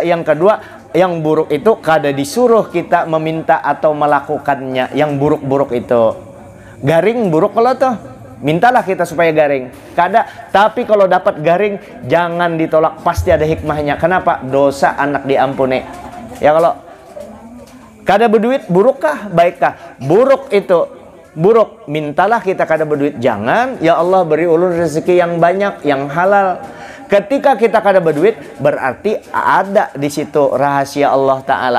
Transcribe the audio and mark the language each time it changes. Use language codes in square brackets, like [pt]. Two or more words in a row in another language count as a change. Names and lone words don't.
[bjn] Yang kedua, yang buruk itu kada disuruh kita meminta atau melakukannya. Yang buruk-buruk itu garing buruk kalau tuh, mintalah kita supaya garing. Kada, tapi kalau dapat garing jangan ditolak, pasti ada hikmahnya. [id] Kenapa? Dosa anak diampuni. [bjn] Ya kalau kada berduit, burukkah baikkah? Buruk itu buruk, mintalah kita kada berduit. [id] Jangan, ya Allah beri ulun rezeki yang banyak, yang halal. Ketika kita kada berduit, berarti ada di situ rahasia Allah Ta'ala.